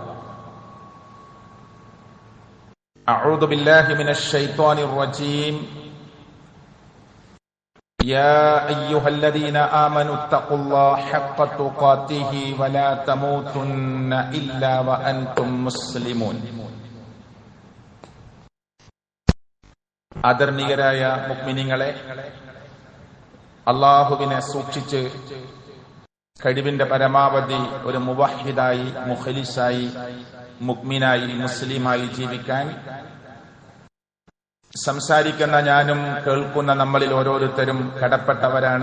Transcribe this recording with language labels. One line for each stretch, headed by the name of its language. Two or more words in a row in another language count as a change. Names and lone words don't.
Arabic: أعوذ بالله من الشيطان الرجيم يا أيها الذين آمنوا اتقوا الله حق تقاته ولا تموتن إلا وأنتم مسلمون
Malayalam: ആദരണീയരായ മുഅ്മിനീങ്ങളെ, അല്ലാഹുവിനെ സൂക്ഷിച്ച് കഴിവിന്റെ പരമാവധി ഒരു മുവഹ്ഹിദായി, മുഖ്ലിസായി, മുഅ്മിനായി, മുസ്ലിമായി ജീവിക്കാൻ സംസാരിക്കുന്ന ഞാനും കേൾക്കുന്ന നമ്മളിൽ ഓരോരുത്തരും കടപ്പെട്ടവരാണ്.